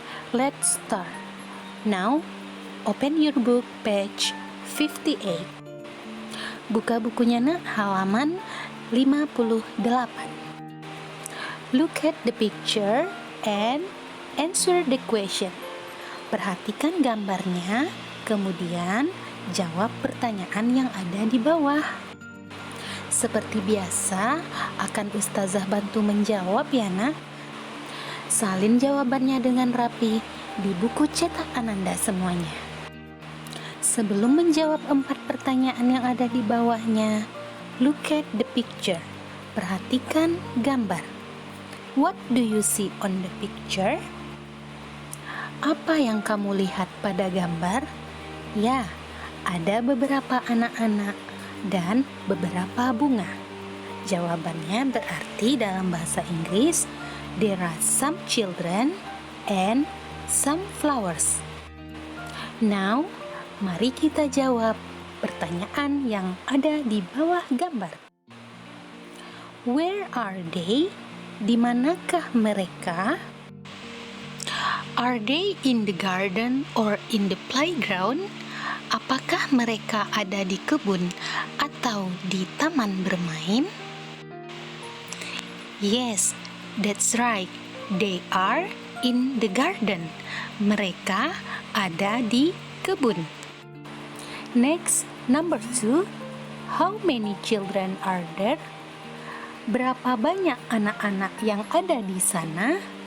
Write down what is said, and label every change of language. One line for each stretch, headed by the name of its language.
English: Let's start. Now, open your book page 58.
Indonesian: Buka bukunya nak, halaman 58.
English: Look at the picture and answer the question.
Indonesian: Perhatikan gambarnya, kemudian jawab pertanyaan yang ada di bawah. Seperti biasa, akan Ustazah bantu menjawab ya nak. Salin jawabannya dengan rapi di buku cetak Ananda semuanya. Sebelum menjawab 4 pertanyaan yang ada di bawahnya,
English: look at the picture.
Indonesian: Perhatikan gambar.
English: What do you see on the picture?
Indonesian: Apa yang kamu lihat pada gambar? Ya, ada beberapa anak-anak dan beberapa bunga. Jawabannya berarti dalam bahasa Inggris,
English: there are some children and some flowers.
Indonesian: Now, mari kita jawab pertanyaan yang ada di bawah gambar.
English: Where are they?
Indonesian: Di manakah mereka?
English: Are they in the garden or in the playground?
Indonesian: Apakah mereka ada di kebun atau di taman bermain?
English: Yes, that's right. They are in the garden.
Indonesian: Mereka ada di kebun.
English: Next, number 2. How many children are there?
Indonesian: Berapa banyak anak-anak yang ada di sana?